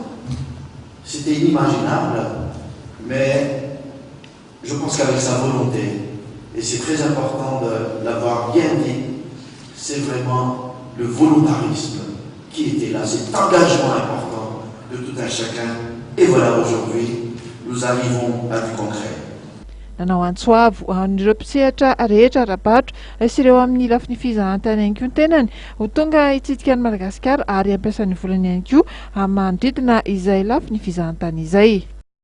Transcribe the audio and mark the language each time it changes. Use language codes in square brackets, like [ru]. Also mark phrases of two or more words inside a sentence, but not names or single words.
[fr] C'était inimaginable, mais je pense qu'avec sa volonté, et c'est très important de l'avoir bien dit, c'est vraiment le volontarisme qui était là, cet engagement important de tout un chacun. Et voilà, aujourd'hui, nous arrivons à du concret. [mg] Nanao antsoavo an'ireo mpisehatra rehetra ara-barotra sy ireo amin'ny lafiny fizahantany ihany koa ny tenany ho tonga hitsidika ny Madagasikara ary ampiasan'ny volany ihany koa manodidina izay lafiny fizahantany izay.